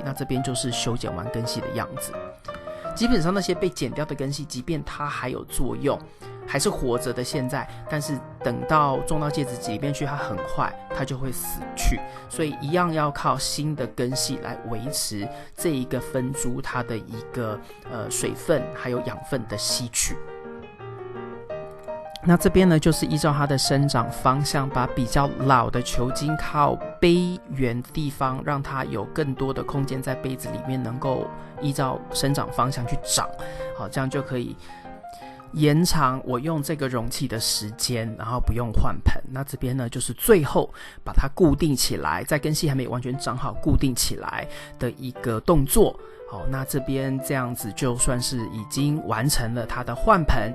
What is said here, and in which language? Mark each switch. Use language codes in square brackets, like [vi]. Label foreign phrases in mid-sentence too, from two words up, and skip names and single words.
[zh] 那這邊就是修剪完根系的樣子。基本上那些被剪掉的根系，即便它還有作用，還是活着的現在，但是等到種到戒指裡面去，它很快它就會死去，所以一樣要靠新的根系來維持這一個分株它的一個水分還有養分的吸取。那這邊呢，就是依照它的生長方向，把比較老的球茎靠杯緣的地方，讓它有更多的空間在杯子裡面，能夠依照生長方向去長，好，这樣就可以延長我用這個容器的時間，然後不用換盆。那這邊呢，就是最後把它固定起來，在根系還沒完全長好固定起來的一個動作。好，那這邊這樣子就算是已經完成了它的換盆。